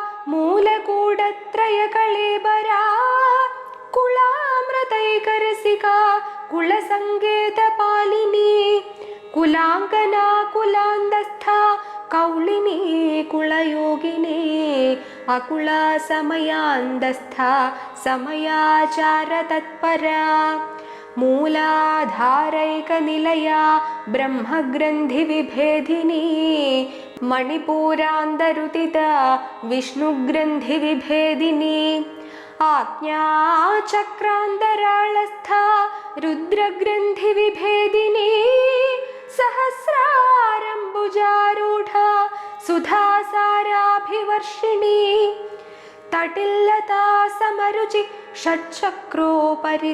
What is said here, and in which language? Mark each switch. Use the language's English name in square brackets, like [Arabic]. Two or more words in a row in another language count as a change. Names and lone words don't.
[Sanskrit] मूलकूटत्रयकळेबरा कुलामृतैकरसिका कुलसङ्गीतपालिनी कुलाङ्गना कुलान्दस्था कौलिनी कुलयोगिनी अकुला समयान्दस्था समयाचारतत्परा मूलाधारैकनिलया ब्रह्मग्रन्थिविभेदिनी മണിപൂരാന്തരുതിത വിഷ്ണുഗ്രന്ഥിവിഭേദിനി ആജ്ഞാചക്രാന്തരാളസ്ഥ രുദ്രഗ്രന്ഥിവിഭേദിനി സഹസ്രാരംബുജാരൂഢ സുധാസാരാഭിവർഷിണി തടില്ലതാ സമരുചി ഷഡ്ചക്രോപരി